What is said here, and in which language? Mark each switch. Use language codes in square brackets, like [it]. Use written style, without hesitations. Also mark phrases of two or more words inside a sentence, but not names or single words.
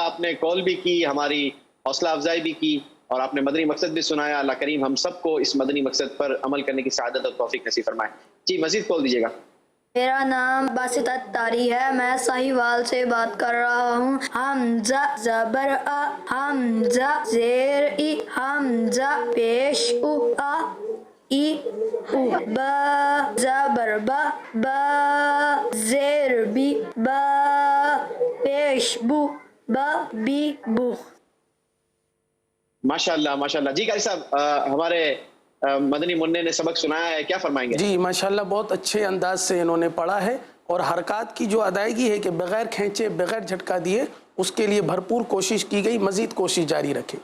[ur] آپ نے کال بھی کی, ہماری حوصلہ افزائی بھی کی, اور آپ نے مدنی مقصد بھی سنایا. اللہ کریم ہم سب کو اس مدنی مقصد پر عمل کرنے کی سعادت اور توفیق نصیب فرمائے. جی مزید کال دیجیے گا. میرا نام باسط اتاری ہے, میں ساہیوال سے بات کر رہا ہوں. حمزہ زبر آ, حمزہ زیر ای, حمزہ پیش او, آ ای او با زبر با با زیر بی با پیش بو با بی بو. ماشاءاللہ ماشاءاللہ. جی قاری صاحب ہمارے مدنی منع نے سبق سنایا ہے, کیا فرمائیں گے؟ جی ماشاءاللہ بہت اچھے انداز سے انہوں نے پڑھا ہے, اور حرکات کی جو ادائیگی ہے کہ بغیر کھینچے بغیر جھٹکا دیے اس کے لیے بھرپور کوشش کی گئی, مزید کوشش جاری رکھیں.